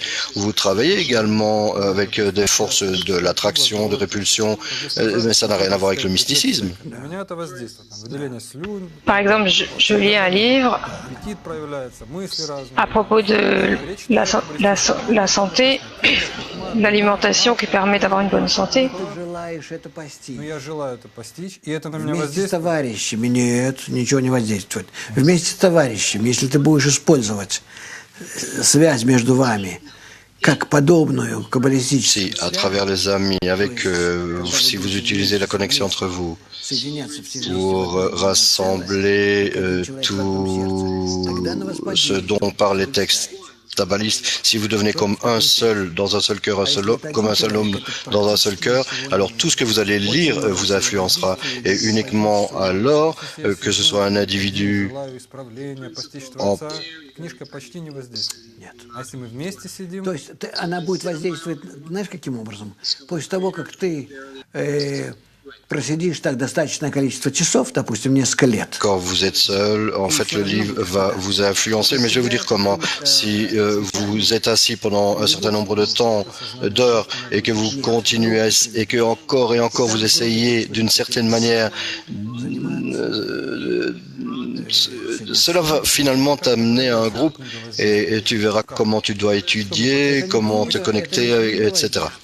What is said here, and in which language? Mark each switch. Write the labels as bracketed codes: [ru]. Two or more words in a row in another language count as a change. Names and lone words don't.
[fr] Vous travaillez également avec des forces de l'attraction, de répulsion, mais ça n'a rien à voir avec le mysticisme. Par exemple, je lis un livre à propos de la santé, l'alimentation qui permet d'avoir une bonne santé. [ru] Вместе с товарищами нет, ничего не воздействует. Вместе с товарищами, если ты будешь использовать связь между вами как подобную каббалистическую. [fr] Si, à travers les amis, avec si vous utilisez la connexion entre vous pour rassembler tout ce dont parlent les textes kabbalistes, si vous devenez comme un seul dans un seul cœur, comme un seul homme dans un seul cœur, alors tout ce que vous allez lire vous influencera. Et uniquement alors que ce soit un individu [ru] То есть она будет воздействовать, знаешь, каким образом? После того, как ты просидишь так достаточное количество часов, допустим, несколько лет. [fr] Quand vous êtes seul, en fait, le livre va vous influencer, mais je vais vous dire comment. Si vous êtes assis pendant un certain nombre de temps, d'heures, et que vous continuez, et que encore et encore vous essayez d'une certaine manière, cela va finalement t'amener à un groupe, et tu verras comment tu dois étudier, comment te connecter, etc.